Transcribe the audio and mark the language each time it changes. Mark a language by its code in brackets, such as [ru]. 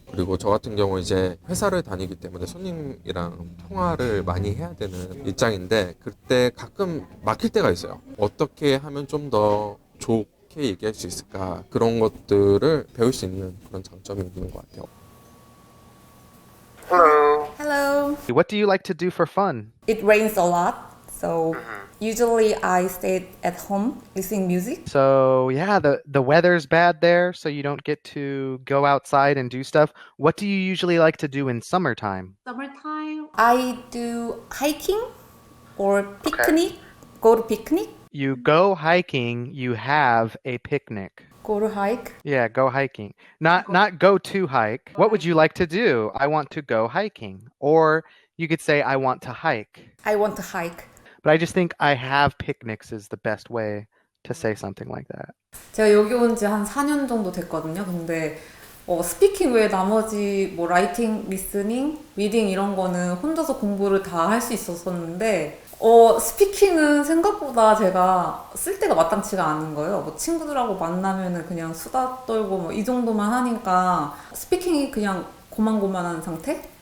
[ko] 그리고 저 같은 경우 이제 회사를 다니기 때문에 손님이랑 통화를 많이 해야 되는 입장인데 그때 가끔 막힐 때가 있어요. 어떻게 하면 좀 더 어떻게 얘기할 수 있을까 그런 것들을 배울 수 있는 그런 장점이 있는 것 같아요. [en] Hello. What do you like to do for fun? It rains a lot, so usually I stay at home listening music. So yeah, the weather's bad there, so you don't get to go outside and do stuff. What do you usually like to do in summertime? Summertime, I do hiking or picnic. Go to picnic. You go hiking, you have a picnic. Go to hike. Yeah, go hiking. Not go to hike. What would you like to do? I want to go hiking. Or you could say I want to hike. I want to hike. But I just think I have picnics is the best way to say something like that. [ko] 제가 여기 온 지 한 4년 정도 됐거든요. 근데 스피킹 외에 나머지 뭐 라이팅, 리스닝, 리딩 이런 거는 혼자서 공부를 다 할 수 있었었는데 스피킹은 생각보다 제가 쓸 때가 마땅치가 않은 거예요. 뭐 친구들하고 만나면은 그냥 수다 떨고 뭐 이 정도만 하니까 스피킹이 그냥 고만고만한 상태?